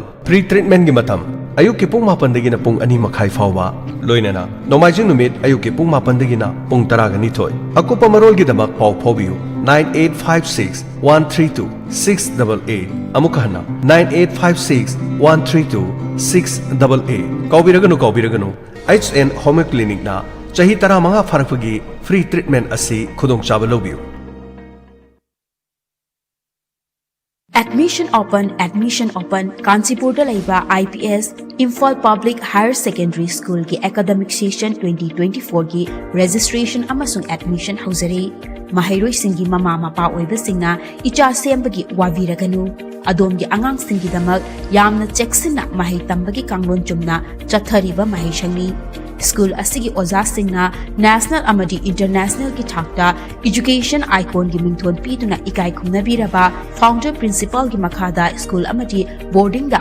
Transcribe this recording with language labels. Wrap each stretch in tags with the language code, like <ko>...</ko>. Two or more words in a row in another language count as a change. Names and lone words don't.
<en>Free treatment</en> <mni>gi matam ayuk ki pung 8 dagina pung 2 makhai fawba loinana nomaiju numit ayuk ki pung 8 dagina pung 10 thoi akupa marol gi damak paw phobiu 9856 132 688 amukka hana 9856 132 688 kaubiraganu HN Home Clinic na chahi tara manga farakpagi</mni> <en>free treatment</en> <mni>asi khudong chaba lobiu.</mni> <en>Admission open</en> <mni>Kanchipurda laiba IPS Imphal Public Higher Secondary School ki</mni> <en>academic session</en> <mni>2024 ki registration amasung admission hauzari mahairoi singi mama mapa oiba singna icha sembagi waviraganu adomgi angang singi damak yamna checksina mahai tambagi kanglon chumna chathariba mahai shangni School asigi oza singna national amadi international ki thakta</mni> <en>education icon</en> <mni>gi mingthon piduna ikai khumna biraba</mni> <en>founder principal</en> <mni>gi makhada school amadi boarding da</mni>